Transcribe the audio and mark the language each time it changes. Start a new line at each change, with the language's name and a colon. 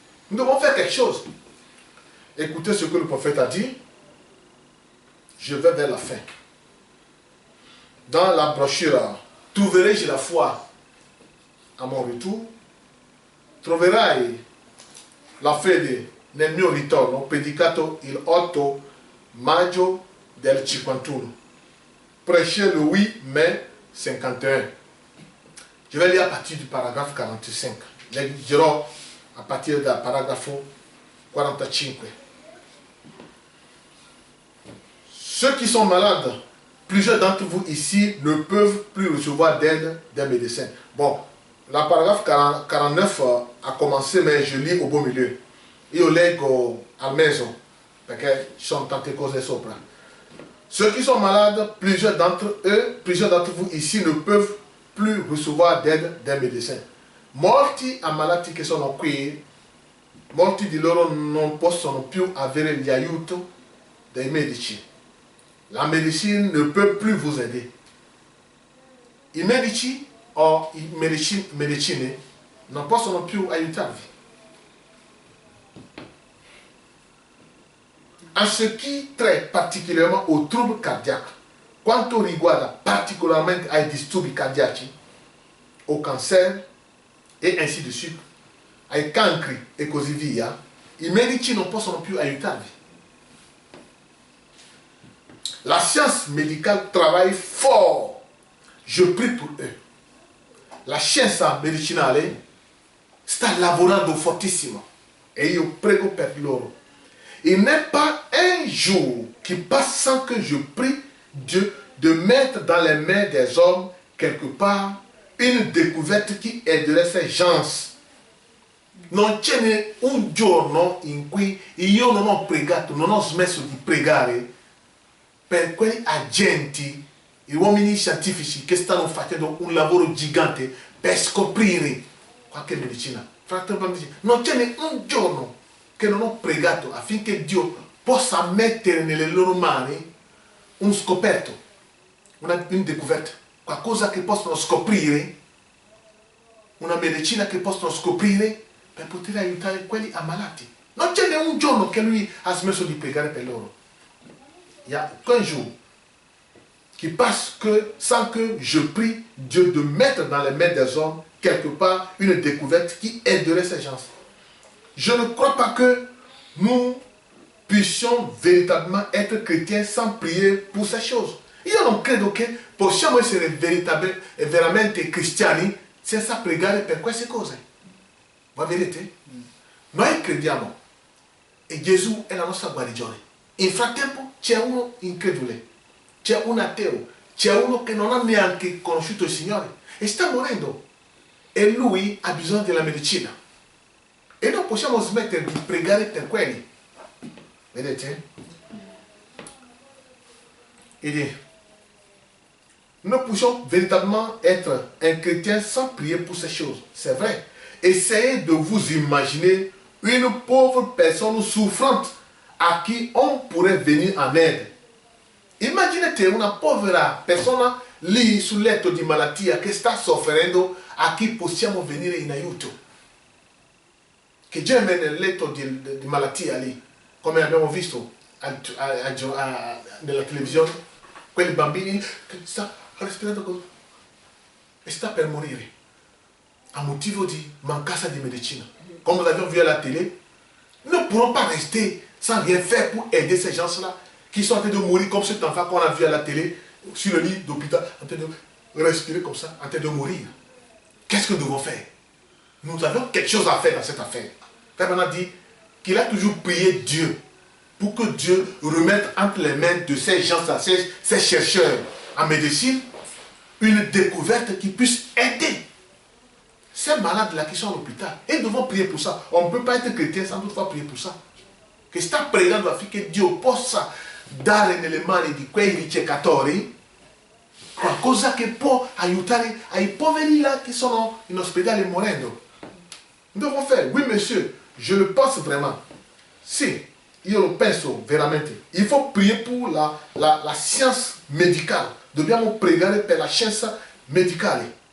French: Nous devons faire quelque chose. Écoutez ce que le prophète a dit. Je vais vers la fin. Dans la brochure, trouverai-je la foi à mon retour?
Italian: Troverai la fede nel mio ritorno, predicato il 8 maggio del 51.
French: Prêché le 8 mai 51. Je vais lire à partir du paragraphe 45.
Italian: Leggerò a partire dal paragrafo 45.
French: Ceux qui sont malades, plusieurs d'entre vous ici ne peuvent plus recevoir d'aide des médecins. Bon, la paragraphe 49 a commencé, mais je lis au beau milieu.
Italian: Io leggo al mezzo, perché ci sono tante cose sopra.
French: Ceux qui sont malades, plusieurs d'entre vous ici ne peuvent plus recevoir d'aide des médecins.
Italian: Molti ammalati che sono qui, molti di loro non possono più avere l'aiuto dei medici.
French: La médecine ne peut plus vous aider.
Italian: I medici o i medicine non possono più aiutarvi.
French: En ce qui traite particulièrement aux troubles cardiaques,
Italian: quanto riguarda particolarmente ai disturbi cardiaci,
French: au cancer e ainsi de suite,
Italian: ai cancri e così via, i medici non possono più aiutarvi.
French: La science médicale travaille fort. Je prie pour eux.
Italian: La scienza medicinale sta lavorando fortissimo e io prego per loro.
French: Il n'est pas un jour qui passe sans que je prie Dieu de mettre dans les mains des hommes quelque part une découverte qui aiderait ces gens.
Italian: Non c'è un giorno in cui io non ho pregato, non ho smesso di pregare per quegli agenti, gli uomini scientifici che stanno facendo un lavoro gigante per scoprire qualche medicina. Non c'è un giorno che non ho pregato affinché Dio possa mettere nelle loro mani un scoperto, una découverte, qualcosa che possono scoprire, una medicina che possono scoprire per poter aiutare quelli ammalati. Non c'è un giorno che lui ha smesso di pregare per loro.
French: Il y a qu'un jour qui passe sans que je prie Dieu de mettre dans les mains des hommes quelque part une découverte qui aiderait ces gens. Je ne crois pas que nous puissions véritablement être chrétiens sans prier pour ces choses.
Italian: Io non credo che possiamo essere veramente cristiani senza pregare per queste cose. Va vedete? Noi crediamo e Gesù è la nostra guarigione. In frattempo c'è uno incredule, c'è un ateo, c'è uno che non ha neanche conosciuto il Signore e sta morendo e lui ha bisogno della medicina e non possiamo smettere di pregare per quelli. Vedete?
French: Il dit, nous pouvons véritablement être un chrétien sans prier pour ces choses. C'est vrai. Essayez de vous imaginer une pauvre personne souffrante a chi on pourrait venir en aide.
Italian: Immaginate una povera persona lì sul letto di malattia che sta soffrendo a chi possiamo venire in aiuto. Che geme nel letto di malattia lì, come abbiamo visto nella televisione, quei bambini che sta respirando così e sta per morire a motivo di mancanza di medicina.
French: Comme nous avions vu à la télé, nous ne pourrons pas rester sans rien faire pour aider ces gens-là qui sont en train de mourir comme cet enfant qu'on a vu à la télé sur le lit d'hôpital, en train de respirer comme ça, en train de mourir. Qu'est-ce que nous devons faire? Nous avons quelque chose à faire dans cette affaire. Père Bernard dit qu'il a toujours prié Dieu pour que Dieu remette entre les mains de ces gens-là, ces chercheurs en médecine, une découverte qui puisse aider ces malades-là qui sont à l'hôpital. Et nous devons prier pour ça. On ne peut pas être chrétien sans toutefois prier pour ça.
Italian: Che sta pregando affinché Dio possa dare nelle mani di quei ricercatori qualcosa che può aiutare ai poveri là che sono in ospedale morendo.
French: Nous devons faire, oui monsieur, je le pense vraiment.
Italian: Sì, io lo penso veramente.
French: Il faut prier pour la science médicale.
Italian: Dobbiamo pregare per la scienza medicinale.